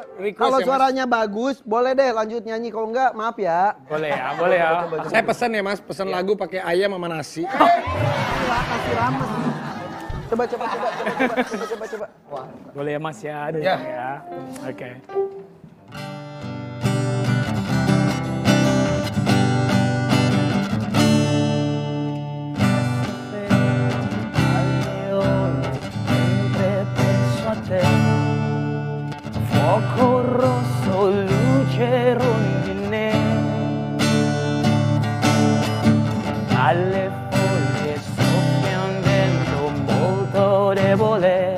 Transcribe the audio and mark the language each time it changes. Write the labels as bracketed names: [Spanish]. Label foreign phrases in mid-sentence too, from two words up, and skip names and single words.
[Indonesian] Request Kalau ya, Mas. suaranya bagus, boleh deh lanjut nyanyi. Kalau enggak, maaf ya. Boleh ya, boleh ya. Saya pesen ya Mas, pesen lagu pakai ayam sama nasi. Kasih rames. Coba. Wah. Boleh ya, Mas ya. Aduh, Ya. ya. Oke. [Italian] Fuoco rosso, luce rondine, alle foglie soffia un vento molto debole.